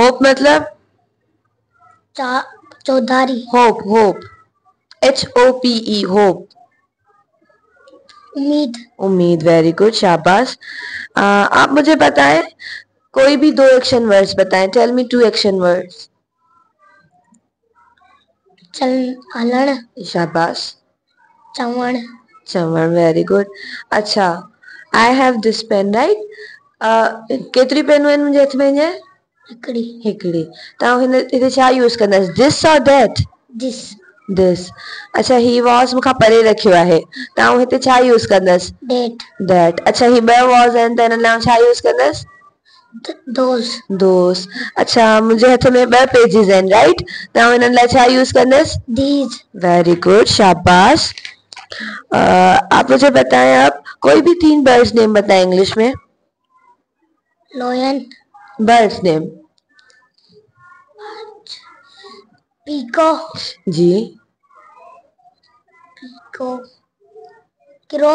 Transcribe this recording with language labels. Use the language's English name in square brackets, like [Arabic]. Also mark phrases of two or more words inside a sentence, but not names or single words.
[Sindhi] टुपड़न. होप मतलब? चौधारी. [English] hope, hope, HOPE, hope. [Sindhi] उम्मीद. उम्मीद. [English] very good, [Sindhi] शाबाश. [Hindi] आप मुझे बताएं कोई भी 2 [English] action words [Hindi] बताएं. [English] tell me 2 action words. [Sindhi] हलण. शाबाश. चवण. चवण. [English] very good. अच्छा, I have this pen, right. [Sindhi] केतिरी पेनूं आहिनि मुंहिंजे हथ में हींअर? हिकिड़ी. हिकिड़ी. तव्हां हिते छा यूज़ कंदासीं? [English] this और that? दिस. [Sindhi] दिस. अच्छा, ही वॉज मूंखां परे रखियो आहे. तव्हां हिते छा यूज़ कंदसि? [English] डेट. [Sindhi] दैट. अच्छा, ही 2 वॉज आहिनि त हिन लाइ छा यूज़ कंदसि? [English] दोस. दोस. [Sindhi] अच्छा, मुंहिंजे हथ में 2 पेजिस आहिनि, राइट. तव्हां हिननि लाइ छा यूज़ कंदसि? [English] दीज. very good, [Sindhi] शाबाश. [Hindi] आप मुझे बताएं अब कोई भी 3 [English] birds name [Hindi] बताएं इंग्लिश में. [English] लोयन. birds name. पीको. [Sindhi] जी. [English] पीको. किरो.